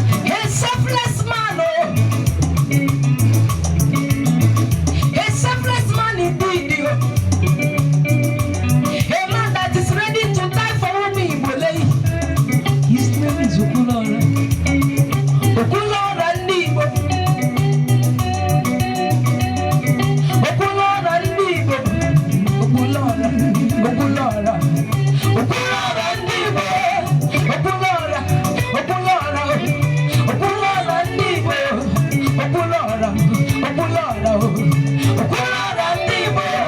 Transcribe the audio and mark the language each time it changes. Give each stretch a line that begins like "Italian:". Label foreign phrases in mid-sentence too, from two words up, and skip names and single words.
English: A selfless man, oh. A selfless man indeed, oh. A man that is ready to die for whom he will lay. His name is Okwuluora. Okwuluora
Igbo: ndị Igbo. Okwuluora ndị Igbo. Okwuluora, Okwuluora, Okwuluora Ndị Igbo, Okwuluọra, Okwuluọra, Okwuluọra ndị Igbo, Okwuluọra, Okwuluọra, Okwuluọra ndị Igbo,